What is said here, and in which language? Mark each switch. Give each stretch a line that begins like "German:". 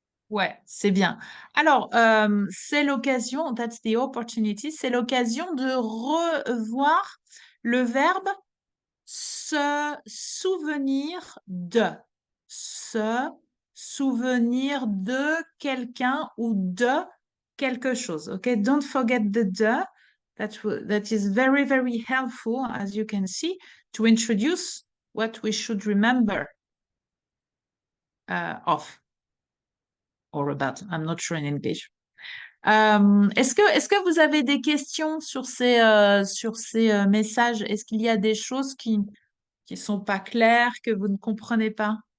French: Ouais, c'est bien. Alors, c'est l'occasion,
English: that's the opportunity,
French: c'est l'occasion de revoir le verbe se souvenir de. Se souvenir de quelqu'un ou de quelque chose.
English: Okay, don't forget the de. That is very, very helpful, as you can see, to introduce what we should remember of or about. I'm not sure in English.
French: Est-ce que vous avez des questions sur ces messages? Est-ce qu'il y a des choses qui sont pas claires, que vous ne comprenez pas?